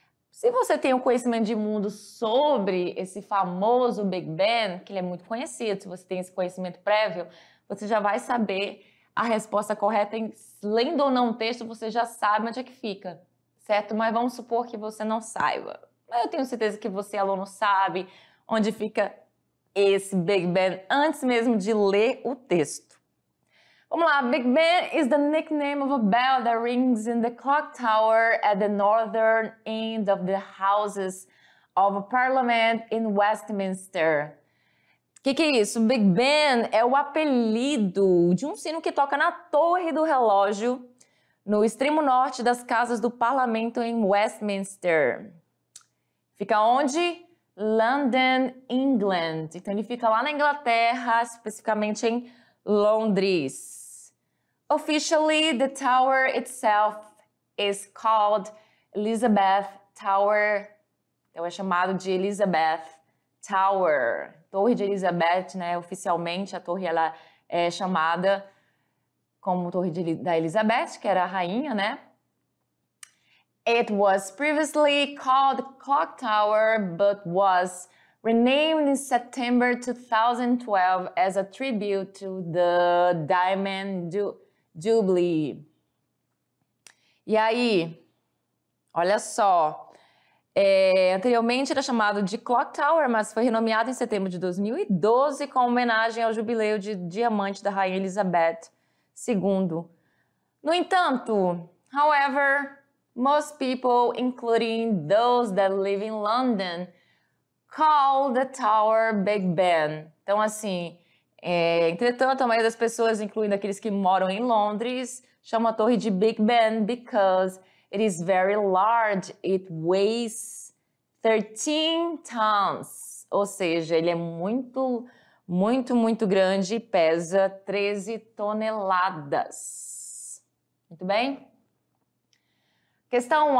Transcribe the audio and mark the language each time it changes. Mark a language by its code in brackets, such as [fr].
[pt] Se você tem um conhecimento de mundo sobre esse famoso Big Ben, que ele é muito conhecido, se você tem esse conhecimento prévio, você já vai saber a resposta correta, lendo ou não o texto, você já sabe onde é que fica, certo? Mas vamos supor que você não saiba. Eu tenho certeza que você, aluno, sabe onde fica esse Big Ben antes mesmo de ler o texto. Vamos lá, [en] Big Ben is the nickname of a bell that rings in the clock tower at the northern end of the Houses of Parliament in Westminster. [pt] O que é isso? Big Ben é o apelido de um sino que toca na torre do relógio no extremo norte das casas do parlamento em Westminster. Fica onde? London, England. Então ele fica lá na Inglaterra, especificamente em Londres. [en] Officially, the tower itself is called Elizabeth Tower. [pt] Então é chamado de Elizabeth Tower. Torre de Elizabeth, né? Oficialmente a torre ela é chamada como Torre da Elizabeth, que era a rainha, né? [en] It was previously called Clock Tower, but was renamed in September 2012 as a tribute to the Diamond Jubilee. [pt] E aí, olha só, anteriormente era chamado de Clock Tower, mas foi renomeado em setembro de 2012 com homenagem ao jubileu de diamante da Rainha Elizabeth II. No entanto, [en] however, most people, including those that live in London, call the tower Big Ben. [pt] Então, assim, entretanto, a maioria das pessoas, incluindo aqueles que moram em Londres, chama a torre de Big Ben [en] because it is very large. It weighs 13 tons. [pt] Ou seja, ele é muito grande e pesa 13 toneladas. Muito bem? Questão 1.